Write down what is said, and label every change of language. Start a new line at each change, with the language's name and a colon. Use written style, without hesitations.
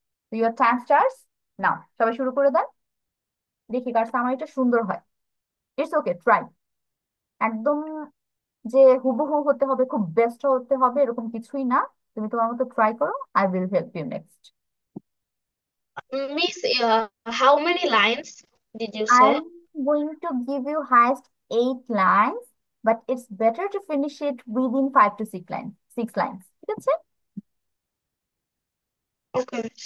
Bangla: তো
English: Your time starts now.
Bangla: সবাই শুরু করে দেন, দেখি কার সামারিটা সুন্দর হয়।
English: It's okay, try.
Bangla: একদম যে হুবহু হতে হবে, খুব বেস্ট হতে হবে এরকম কিছুই না। তুমি তোমার মতো ট্রাই করো,
English: I will help you next. Miss, how many lines did you I say? Am going to give you highest 8 lines, but it's better to finish it within 5 to 6 line, 6 lines,
Bangla: ঠিক আছে?
English: Okay.